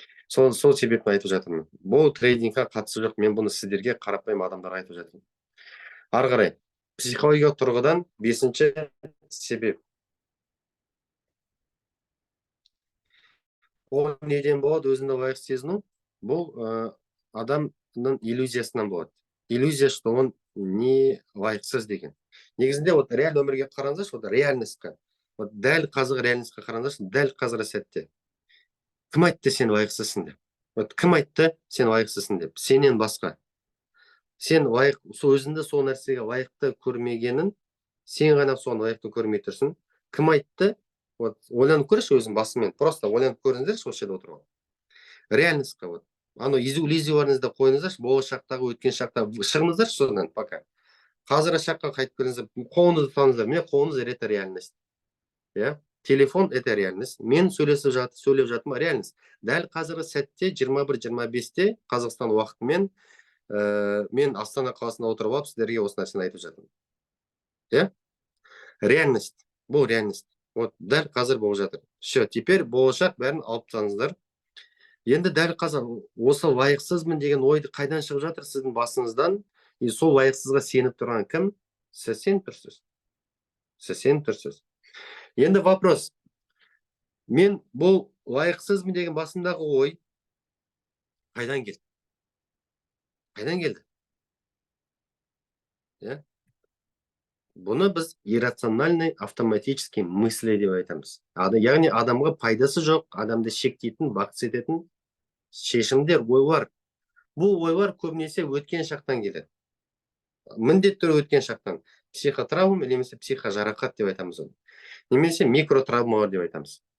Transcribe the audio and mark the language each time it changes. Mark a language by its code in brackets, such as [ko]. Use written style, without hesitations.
[kk] Сол себептен айтып жатырмын. Бұл трейдингқа қатысы жоқ, мен бұны сіздерге қарапайым адамдарға айтып жатырмын. Ары қарай, психологиялық тұрғыдан 5-ші себеп. Ол неден болады? Өзіңді лайықты сезіну. Бұл адамның иллюзиясынан болады. [ru] Иллюзия, что он не [kk] лайықсыз деген. Негізінде реаль өмірге қараңыздаршы, реальностьқа. Дәл қазір реальностьқа қараңыздаршы, дәл қазір сәтте. Кім айтты сен лайықсызсың деп? Кім айтты сен лайықсызсың деп? Сенен басқа. Сен өзіңді сол нәрсеге лайықты көрмегенін, сен ғана соны лайықты көрмей тұрсың. Кім айтты? Ойланып көрші өзің басымен. Просто ойланып көріңіздерші осы жерде отырып. Реальностьқа иллюзияларыңызды қойыңыздаршы, болашақтағы, өткен шақта шығыңыздаршы содан пока. Қазір шаққа қайтып көріңіздер, қолыңызды ұстаңыздар. Міне қолыңыз [ru] — это реальность. Телефон — это реальность. [kk] Мен сөйлеп жатырмын — реальность. Дәл қазіргі сәтте 21:25-те Қазақстан уақытымен мен Астана қаласында отырып алып сіздерге осы нәрсені айтып жатырмын. Реальность. Бұл реальность. Дәл қазір болып жатыр. Теперь болашақ бәрін алып тастаңыздар. Енді дәл қазір осы лайықсызбын деген ойды қайдан шығып жатыр сіздің басыңыздан? И сол лайықсызға сеніп тұрған кім? Сіз сеніп тұрсыз. Енді вопрос: мен бұл лайықсызбын деген басымдағы ой қайдан келді? Бұны біз [ru] иррациональный автоматический мысли [kk] деп айтамыз. Яғни адамға пайдасы жоқ, адамды шектейтін, бақытсыз ететін шешімдер, ойлар. Бұл ойлар көбінесе өткен шақтан келеді. Міндетті түрде өткен шақтан. Психотравма немесе психожарақат деп айтамыз оны. Немесе микротравмалар деп айтамыз.